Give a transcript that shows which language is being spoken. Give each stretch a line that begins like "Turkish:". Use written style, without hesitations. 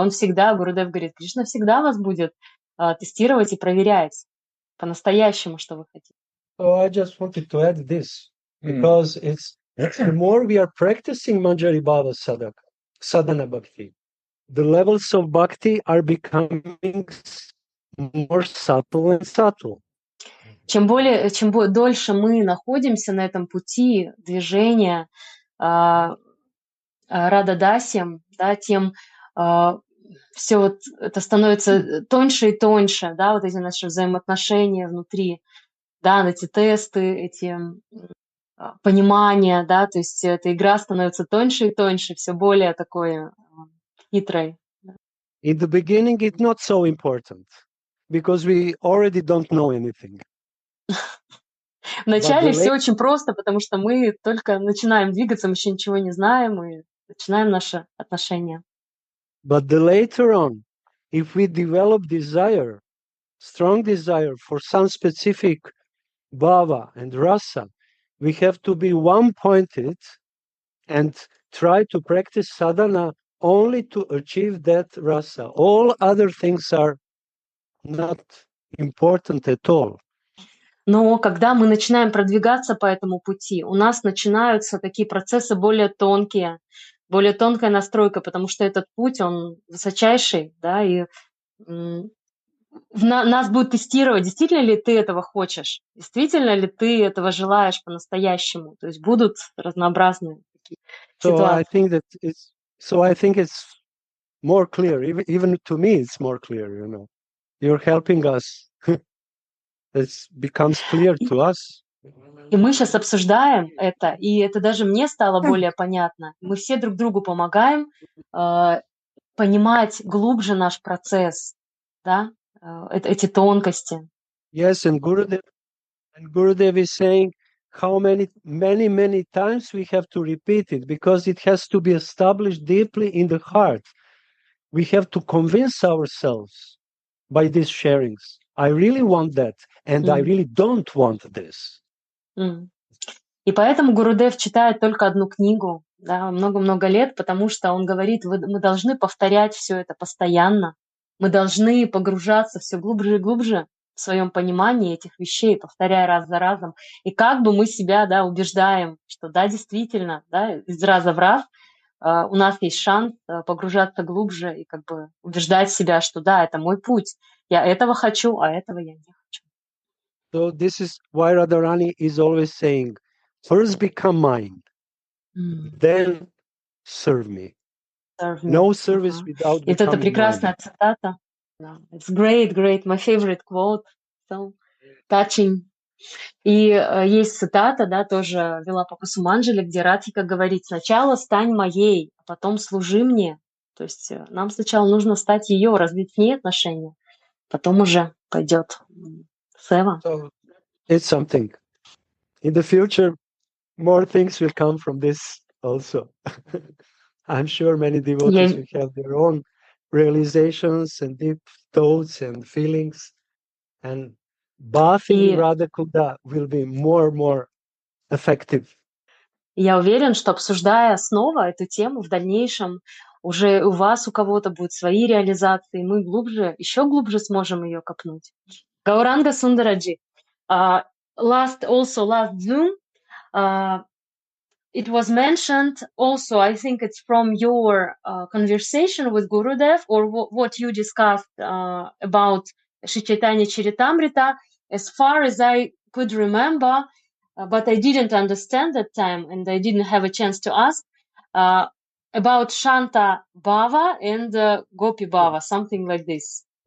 Russian: И он всегда, Гурудев говорит, Кришна всегда вас будет тестировать и проверять по-настоящему, что вы хотите.
English: oh, I just wanted to add this, because it's the more we are practicing Manjari Bhava sadhana bhakti, the levels of bhakti are becoming more subtle and subtle.
Russian: Чем дольше мы находимся на этом пути движения Рададасием, да, тем все вот это становится тоньше и тоньше, да, вот эти наши взаимоотношения внутри, да, эти тесты, эти понимания, да, то есть эта игра становится тоньше и тоньше, все более такой хитрой.
English: In the beginning, it's not so important, because we already don't know anything.
Russian: Вначале все очень просто, потому что мы только начинаем двигаться, мы еще ничего не знаем, и начинаем наши отношения.
English: But the later on, if we develop desire, strong desire for some specific bhava and rasa, we have to be one-pointed and try to practice sadhana only to achieve that rasa. All other things are not important at all.
Russian: Но когда мы начинаем продвигаться по этому пути, у нас начинаются такие процессы более тонкая настройка, потому что этот путь, он высочайший, да, и нас будет тестировать, действительно ли ты этого хочешь, действительно ли ты этого желаешь по-настоящему. То есть будут разнообразные такие ситуации.
English: I think it's more clear. Even to me, it's more clear. You know, you're helping us. It becomes clear to us.
Russian: И мы сейчас обсуждаем это, и это даже мне стало более понятно. Мы все друг другу помогаем понимать глубже наш процесс, да, эти тонкости.
English: Yes, and Gurudev is saying how many times we have to repeat it, because it has to be established deeply in the heart. We have to convince ourselves by these sharings. I really want that, and I really don't want this.
Russian: И поэтому Гурудев читает только одну книгу, да, много-много лет, потому что он говорит, мы должны повторять все это постоянно, мы должны погружаться все глубже и глубже в своем понимании этих вещей, повторяя раз за разом. И как бы мы себя, да, убеждаем, что да, действительно, да, из раза в раз у нас есть шанс погружаться глубже и как бы убеждать себя, что да, это мой путь, я этого хочу, а этого я не хочу.
English: So this is why Radharani is always saying, first become mine, then serve me. No service without becoming mine.
Russian: Это прекрасная цитата.
English: It's great, my favorite quote, so touching.
Russian: И есть цитата, да, тоже Vilapa Kusumanjali, где Радхика говорит, сначала стань моей, а потом служи мне. То есть нам сначала нужно стать ее, развить с ней отношения, потом уже пойдет сева.
English: So it's something. In the future, more things will come from this also. I'm sure many devotees will have their own realizations and deep thoughts and feelings. And bathing Radha Kunda will be more and more effective.
Russian: Я уверен, что обсуждая снова эту тему в дальнейшем, уже у вас, у кого-то будут свои реализации, мы еще глубже сможем ее копнуть.
English: Гауранга Сундараджи, last Zoom, it was mentioned also, I think it's from your conversation with Gurudev or what you discussed about Shri Chaitanya Charitamrita, as far as I could remember, but I didn't understand that time and I didn't have a chance to ask, about Shanta Bhava and Gopi Bhava, something like this.